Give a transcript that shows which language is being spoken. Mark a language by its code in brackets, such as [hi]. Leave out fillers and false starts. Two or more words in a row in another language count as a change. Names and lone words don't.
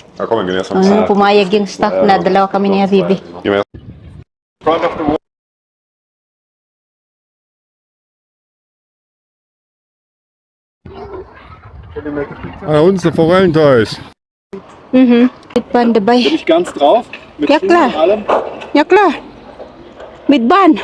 [de] Da komm, wir gehen erst mal. [tl] Pumayag yung staff na dalawa kami ni Habibi. [de] Gehen wir erst. [en] Front of the wall. [de] Da unten ist der Forellenteich. Mit Bahn dabei. Bin ich ganz drauf? Mit Ja, Schienen klar. und allem? Ja, klar. Mit Bahn.